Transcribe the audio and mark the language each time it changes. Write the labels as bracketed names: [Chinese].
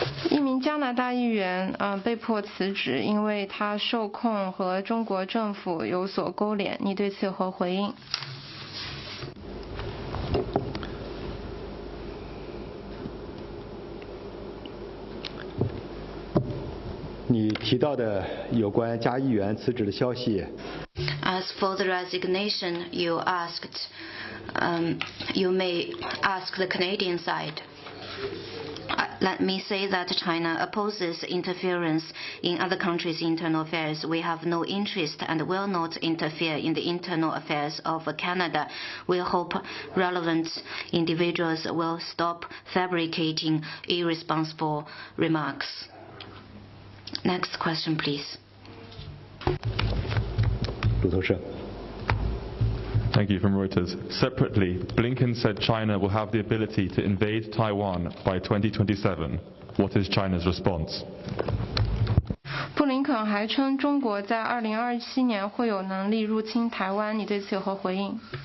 [Chinese] 一名加拿大议员被迫辞职，因为他受控和中国政府有所勾连。你对此有何回应？你提到的有关加议员辞职的消息。 [English] As for the resignation you asked, you may ask the Canadian side. Let me say that China opposes interference in other countries' internal affairs. We have no interest and will not interfere in the internal affairs of Canada. We hope relevant individuals will stop fabricating irresponsible remarks. Next question, please. [Chinese] 路透社。 [English] Thank you from Reuters. Separately, Blinken said China will have the ability to invade Taiwan by 2027. What is China's response? [Chinese] 布林肯还称中国在2027年会有能力入侵台湾，你对此有何回应？